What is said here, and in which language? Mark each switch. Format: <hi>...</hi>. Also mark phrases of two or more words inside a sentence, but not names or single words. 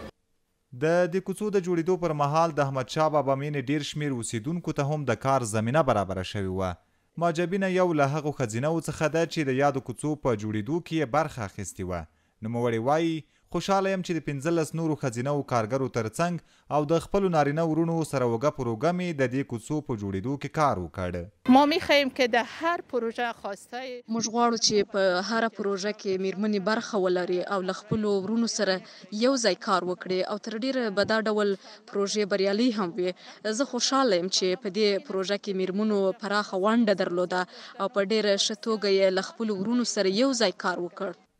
<ps>د دې کوڅو د جوړېدو پر مهال د احمدشاه بابا مینې ډیر شمیر اوسیدونکو ته هم د کار زمینه برابره شوې وه. معجبینه یو له هغو ښځینهو څخه ده چې د یادو کوڅو په جوړېدو کې یې برخه اخیستې وه. نوموړې وایي خوشحاله یم چې د 15 نورو ښځینهو کارګرو ترڅنګ او د خپلو نارینه ورونو سره اوږه پر اوږه مې د دې کوڅو په جوړېدو کې کار وکړ.</ps> <fa>ما میخوایم که د هر پروژه خواسته</fa> <ps>موږ غواړو چې په هر پروژه کې میرمنې برخه ولري او له خپلو ورونو سره یو ځای کار وکړي او تر ډیره به دا ډول پروژې بریالي هم وي. زه خوشحاله یم چې په دې پروژه کې میرمنو پراخه ونډه درلوده او په ډیره ښه توګه یې له خپلو ورونو سره یو ځای کار وکړ.</ps>